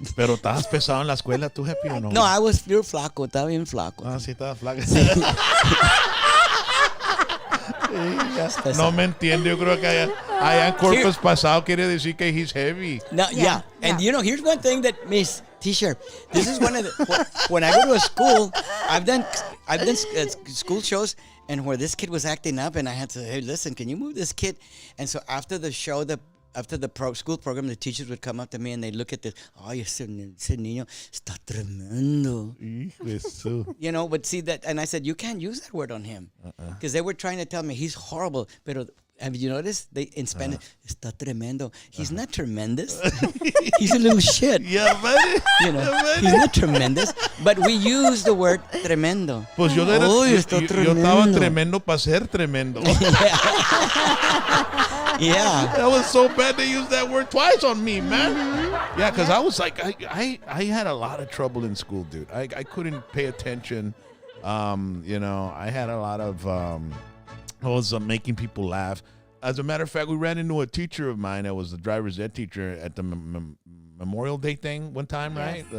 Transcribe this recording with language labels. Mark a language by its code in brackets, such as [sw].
[es] Pero estabas pesado en la escuela, ¿tú, Happy, o no? [en] No, I was pure flaco, estaba bien flaco. [es] Ah, sí, estabas flaca. No me entiende. Yo creo que allá en Corpus pasado quiere decir que he's heavy. [en] No, yeah. And yeah. you know, here's one thing that Miss T-shirt. This is one of the when I go to a school, I've done school shows and where this kid was acting up, and I had to, hey, listen, can you move this kid? And so after the show, after the school program, the teachers would come up to me and they look at this. [es] Oh, ese niño está tremendo. Hijo de su. [en] You know, but see that, and I said, you can't use that word on him. Because they were trying to tell me he's horrible. Pero have you noticed? In Spanish, está tremendo. He's not tremendous. He's a little shit. Yeah, buddy. You know, he's not tremendous. But we use the word tremendo. [es] Pues yo estaba tremendo para ser tremendo. [en] Yeah. That was so bad they used that word twice on me, man. Yeah, because I was like, I had a lot of trouble in school, dude. I couldn't pay attention. You know, I had a lot of, I was making people laugh. As a matter of fact, we ran into a teacher of mine that was the driver's ed teacher at the Memorial Day thing one time, right?